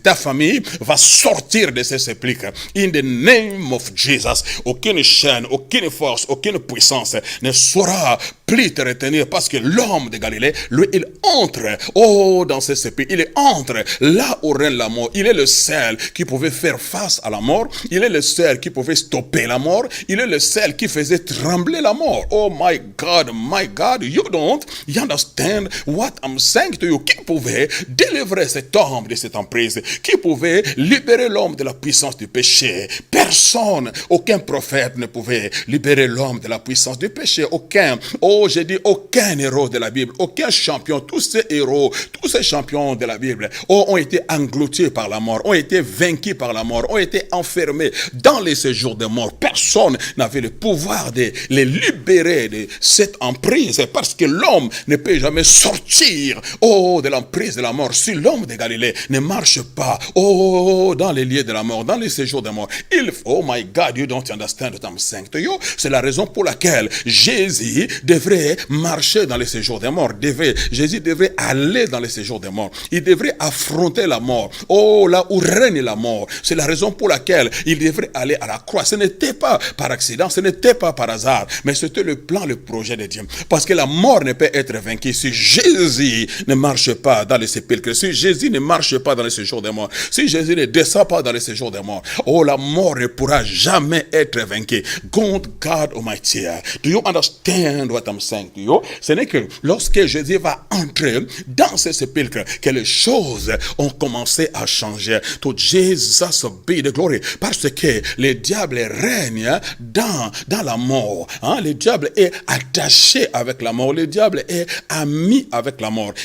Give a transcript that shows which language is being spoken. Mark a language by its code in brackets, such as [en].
[fr] Ta famille va sortir de ces sépulcres. [en] In the name of Jesus, [fr] aucune chaîne, aucune force, aucune puissance ne saura plus te retenir, parce que l'homme de Galilée, lui, il entre, dans ces sépulcres. Il entre là où règne la mort. Il est le seul qui pouvait faire face à la mort. Il est le seul qui pouvait stopper la mort. Il est le seul qui faisait trembler la mort. [en] Oh my God, you don't understand what I'm saying to you. [fr] Qui pouvait délivrer cet homme de cette emprise? Qui pouvait libérer l'homme de la puissance du péché? Personne, aucun prophète ne pouvait libérer l'homme de la puissance du péché. Aucun, j'ai dit aucun héros de la Bible, aucun champion. Tous ces héros, tous ces champions de la Bible ont été engloutis par la mort, ont été vaincus par la mort, ont été enfermés dans les séjours de mort. Personne n'avait le pouvoir de les libérer de cette emprise, parce que l'homme ne peut jamais sortir de l'emprise de la mort si l'homme de Galilée ne marche pas dans les lieux de la mort, dans les séjours de mort. [en] Oh my God, you don't understand what I'm saying to you. [fr] C'est la raison pour laquelle Jésus devrait marcher dans les séjours des morts. Jésus devrait aller dans les séjours des morts. Il devrait affronter la mort. Là où règne la mort. C'est la raison pour laquelle il devrait aller à la croix. Ce n'était pas par accident, ce n'était pas par hasard, mais c'était le plan, le projet de Dieu. Parce que la mort ne peut être vaincue si Jésus ne marche pas dans les sépulcres, si Jésus ne marche pas dans les séjours des morts, si Jésus ne descend pas dans les séjours des morts. La mort ne pourra jamais être vaincue. [en] God Almighty, do you understand what I'm saying to you? [fr] Ce n'est que lorsque Jésus va entrer dans ces sépulcres que les choses ont commencé à changer. [en] To Jesus be the glory. [fr] Parce que le diable règne dans la mort. Le diable est attaché avec la mort. Le diable est ami avec la mort.